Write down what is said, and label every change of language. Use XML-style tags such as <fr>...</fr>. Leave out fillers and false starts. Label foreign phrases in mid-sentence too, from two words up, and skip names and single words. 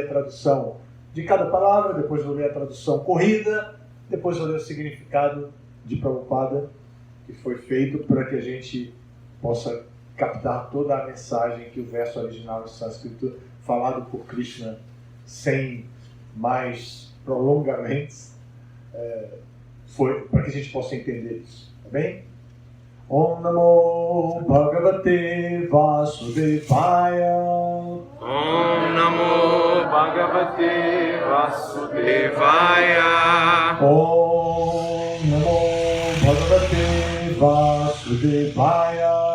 <pt>a tradução de cada palavra, depois eu vou ler a tradução corrida, depois eu vou ler o significado de Prabhupada, que foi feito para que a gente possa captar toda a mensagem que o verso original em sânscrito, falado por Krishna, sem mais prolongamentos, foi para que a gente possa entender isso, tá bem?</pt> <sa>Om Namo Bhagavate Vasudevaya. Om Namo Bhagavate Vasudevaya. Om Namo Bhagavate Vasudevaya.</sa>